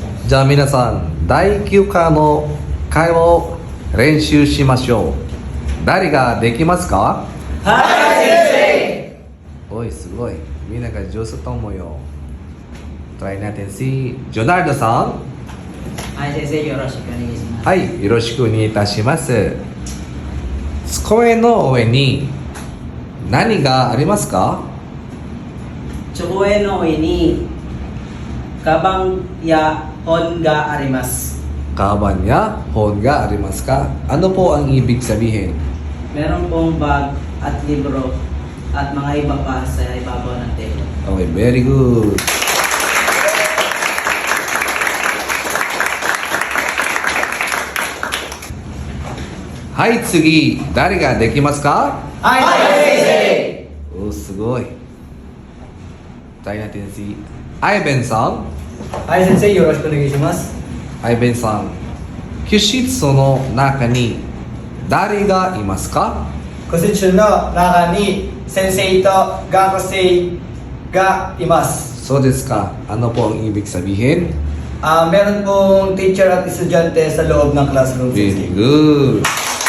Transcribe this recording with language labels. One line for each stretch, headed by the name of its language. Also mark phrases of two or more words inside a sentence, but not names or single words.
Japanese: じゃあ皆さん、第9課の会話を練習しましょう。誰ができますか？はい先おい、すごい。みんなが上手と思うよ。
Filipino: Try natin si Jonardo
Japanese: さん。生。はい先生、よろしくお願いします。はい、よろしくお願いいたします。机の上に何がありますか？机の上にカバンや本があります。カバンや、phoneが、ありますか.
Filipino: Ano po ang ibig sabihin? Meron pong bag at libro at mga iba pa sa ibabaw ng table.
English: Okay, very good. Hi,
Japanese: tsugi. 誰ができますか? はいお、すごい。
Filipino: Try natin si Ivan
Japanese: さん。はい先生、よろしくお願いします。 Ivan さん。教室の中に誰がいますか？個室の中に先生と学生がいます。そうですか。
Filipino: Ano po ang ibig sabihin? Meron pong teacher at estudyante sa loob ng classroom.
English: Very good.